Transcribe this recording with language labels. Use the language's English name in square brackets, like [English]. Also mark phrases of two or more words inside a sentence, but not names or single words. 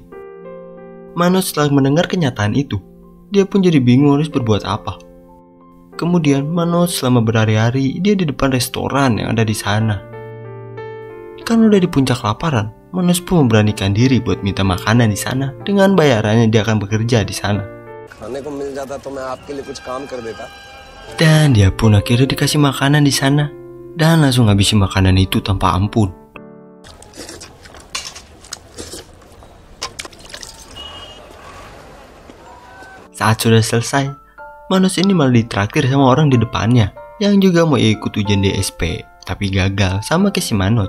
[Indonesian] Manoj setelah mendengar kenyataan itu, dia pun jadi bingung harus berbuat apa. Kemudian Manoj selama berhari-hari dia di depan restoran yang ada di sana. Karena udah di puncak kelaparan, Manoj pun memberanikan diri buat minta makanan di sana. Dengan bayarannya dia akan bekerja di sana. [Hindi] खाने को मिल जाता तो मैं आपके लिए कुछ काम कर देता. [Indonesian] Dan dia pun akhirnya dikasih makanan di sana dan langsung ngabisin makanan itu tanpa ampun. Saat sudah selesai, Manoj ini malah ditraktir sama orang di depannya yang juga mau ikut ujian DSP, tapi gagal sama kayak si Manoj.